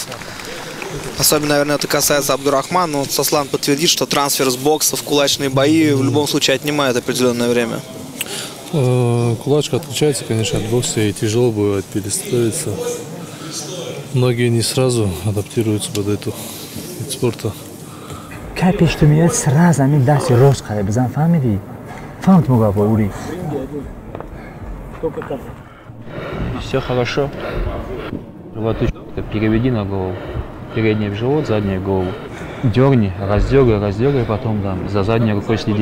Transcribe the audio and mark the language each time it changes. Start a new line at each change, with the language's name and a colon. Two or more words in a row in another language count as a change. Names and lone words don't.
Russian: Особенно, наверное, это касается Абдурахмана. Но вот Сослан подтвердит, что трансфер с бокса в кулачные бои в любом случае отнимает определенное время. Кулачка отличается, конечно, от бокса, и тяжело бывает перестроиться. Многие не сразу адаптируются под эту вид спорта.
Persian: که پیش تو میاد سر زمین دستی راست خواهی بزن فهمیدی؟ فهمت موقع با اوری
Russian: Все хорошо. Животочек переведи на голову. Передний в живот, задний в голову. Дерни, раздергай, раздергай, потом там за задней рукой следи.